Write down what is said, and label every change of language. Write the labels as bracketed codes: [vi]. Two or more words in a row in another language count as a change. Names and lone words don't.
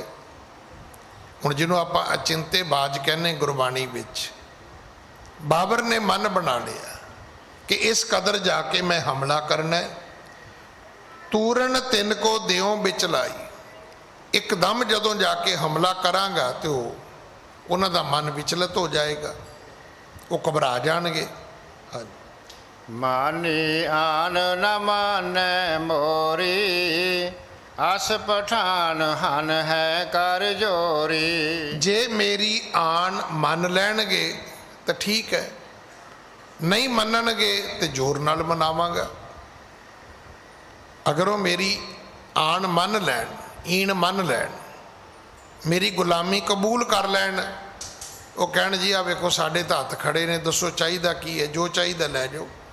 [pa] ਹੁਣ ਜਿਹਨੂੰ ਆਪਾਂ ਅਚਿੰਤੇ ਬਾਜ ਕਹਿੰਦੇ ਗੁਰਬਾਣੀ ਵਿੱਚ, ਬਾਬਰ ਨੇ ਮਨ ਬਣਾ ਲਿਆ ਕਿ ਇਸ ਕਦਰ ਜਾ ਕੇ ਮੈਂ ਹਮਲਾ ਕਰਨਾ। [bra] तूरन तिन को देओ बिच लाई, [pa] ਇੱਕਦਮ ਜਦੋਂ ਜਾ ਕੇ ਹਮਲਾ ਕਰਾਂਗਾ ਤੇ ਉਹਨਾਂ ਦਾ ਮਨ ਵਿਚਲਿਤ ਹੋ ਜਾਏਗਾ, ਉਹ ਘਬਰਾ ਜਾਣਗੇ। ਹਾਂਜੀ। [bra] मानी आन न मानै मोरी, अस पठान हन है कर जोरी। [pa] ਜੇ ਮੇਰੀ ਆਣ ਮੰਨ ਲੈਣਗੇ ਤਾਂ ਠੀਕ ਹੈ, ਨਹੀਂ ਮੰਨਣਗੇ ਤੇ ਜ਼ੋਰ ਨਾਲ ਮਨਾਵਾਂਗਾ। ਅਗਰ ਉਹ ਮੇਰੀ ਆਣ ਮੰਨ ਲੈਣ, ਈਣ ਮੰਨ ਲੈਣ, ਮੇਰੀ ਗੁਲਾਮੀ ਕਬੂਲ ਕਰ ਲੈਣ, ਉਹ ਕਹਿਣ ਜੀ ਆ ਵੇਖੋ ਸਾਡੇ ਤਾਂ ਹੱਥ ਖੜੇ ਨੇ, ਦੱਸੋ ਚਾਹੀਦਾ ਕੀ ਹੈ, ਜੋ ਚਾਹੀਦਾ ਲੈ ਜਾਓ।